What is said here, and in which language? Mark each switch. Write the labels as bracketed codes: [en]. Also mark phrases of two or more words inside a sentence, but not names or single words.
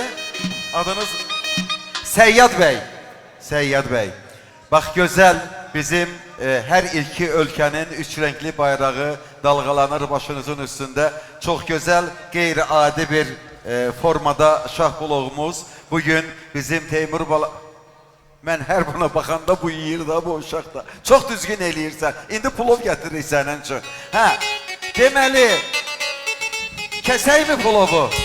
[tr] Adınız Seyyad Bey. Seyyad Bey. Bak güzel bizim her iki ülkenin üç renkli bayrağı dalgalanır başınızın üstünde. Çok güzel [az] qeyri-adi bir formada şahbulogumuz. Bugün bizim Teymur Bala... Mən hər buna baxanda bu yiyir da, bu uşaq da. Çox düzgün eləyirsən. İndi pulov gətirir sənin üçün. Hə, deməli, kəsək mi pulovu?